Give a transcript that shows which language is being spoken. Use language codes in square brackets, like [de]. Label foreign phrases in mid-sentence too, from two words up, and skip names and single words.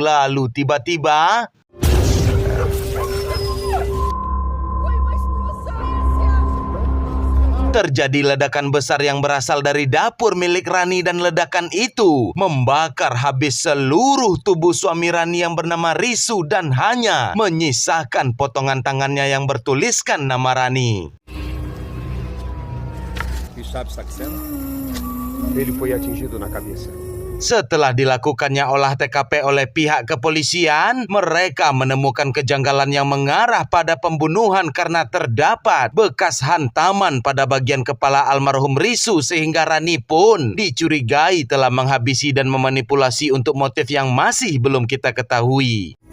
[id] Lalu tiba-tiba terjadi ledakan besar yang berasal dari dapur milik Rani dan ledakan itu membakar habis seluruh tubuh suami Rani yang bernama Risu dan hanya menyisakan potongan tangannya yang bertuliskan nama Rani. [pt] Ele foi atingido na cabeça. [id] Setelah dilakukannya olah TKP oleh pihak kepolisian, mereka menemukan kejanggalan yang mengarah pada pembunuhan karena terdapat bekas hantaman pada bagian kepala almarhum Risu sehingga Rani pun dicurigai telah menghabisi dan memanipulasi untuk motif yang masih belum kita ketahui.